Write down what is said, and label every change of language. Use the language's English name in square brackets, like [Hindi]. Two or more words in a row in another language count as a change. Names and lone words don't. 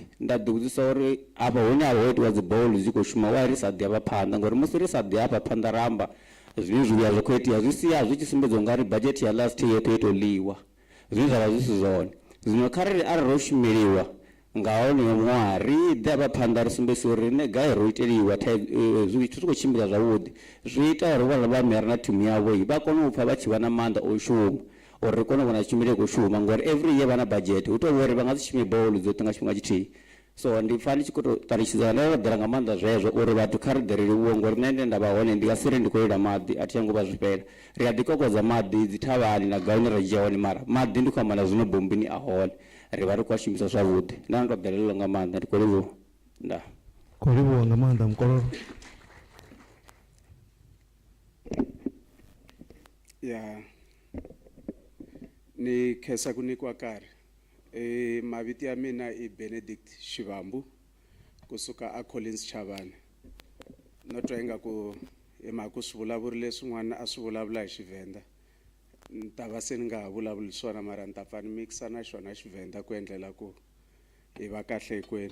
[Venda] Nda ḓi vhudzisa uri afha hune havha ho itiwa dzi bowl dzi khou shuma wa ri sa ḓi hafha phanḓa ngauri musi ri sa ḓi hafha phanḓa ra amba zwine zwivhuya zwi khou itea zwi sia zwi tshi sumbedza ungari budget ya [English] last year [Venda] yoṱhe ito ḽiwa zwine zwa vha zwi si zwone. Zwino kharali arali ro shumeliwa nga honeyo ṅwaha ri ḓe hafha phanḓa ri sumbedzisa uri riṋe gai ro iteliwa zwithu zwi khou tshimbila zwavhuḓi. Zwi ita uri vhana vha mera na thimu yavho vha kone u pfha vha tshi vha na maanḓa o shuma uri ri kone u vhona tshumelo i khou shuma ngori [English] every year [Venda] vha na budget hu tou uri vha nga dzi shume bowl dzoṱhe nga tshifhinga tshithihi. So ndi pfa ndi tshi khou tou ṱalutshedza ndo ḓela nga maanḓa zwezwo uri vhathu kha ri ḓe ri livhuwe ngori nṋe nde nda vha hone ndi nga si ri ndi khou lila maḓi a thi ngo vha zwifhela. Ri a ḓi kokodza maḓi dzi thavhani na gai hune ra dzhia hone mara maḓi ndi khou amba na zwino bombini a hone ri vha ri khou a shumisa zwavhuḓi. Nda ndo ḓelelwa nga maanḓa ndi khou livhuwa. Nda Khou livhuwa nga maanḓa Mukololo. [Tsonga] Ya ni khensa ku nyikiwa nkarhi. Mavito ya mina i Benedict Shivambu kusuka a Collins Chavani. No twa ingaku hi mhaka ku swivulavurile swin'wana a swi vulavula hi Xivenda ni ta va se ni nga ha vulavuli swona mara ni ta pfa ni mikisa na xona Xivenda ku endlela ku hi va kahle hinkwenu.